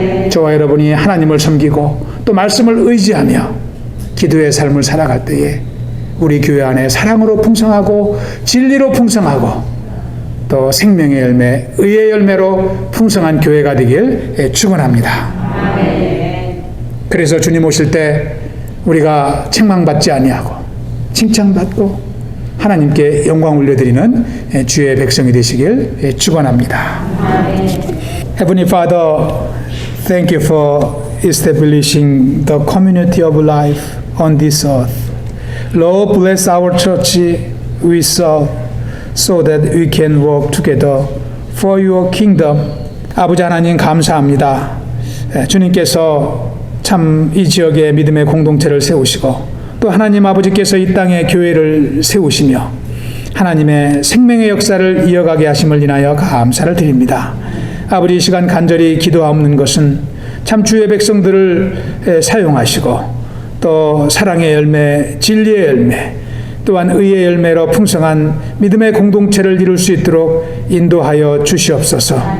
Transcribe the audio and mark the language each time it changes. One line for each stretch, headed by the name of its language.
Korean: 저와 여러분이 하나님을 섬기고 또 말씀을 의지하며 기도의 삶을 살아갈 때에 우리 교회 안에 사랑으로 풍성하고 진리로 풍성하고 또 생명의 열매, 의의 열매로 풍성한 교회가 되길 축원합니다. 그래서 주님 오실 때 우리가 책망받지 아니하고 칭찬받고 하나님께 영광 올려드리는 주의 백성이 되시길 축원합니다.
English: Heavenly Father, thank you for establishing the community of life on this earth. Lord, bless our church we serve so that we can work together for your kingdom.
Korean: 아버지 하나님 감사합니다. 주님께서 참 이 지역에 믿음의 공동체를 세우시고 또 하나님 아버지께서 이 땅에 교회를 세우시며 하나님의 생명의 역사를 이어가게 하심을 인하여 감사를 드립니다. 아버지 이 시간 간절히 기도하옵는 것은 참 주의 백성들을 사용하시고 또 사랑의 열매, 진리의 열매, 또한 의의 열매로 풍성한 믿음의 공동체를 이룰 수 있도록 인도하여 주시옵소서.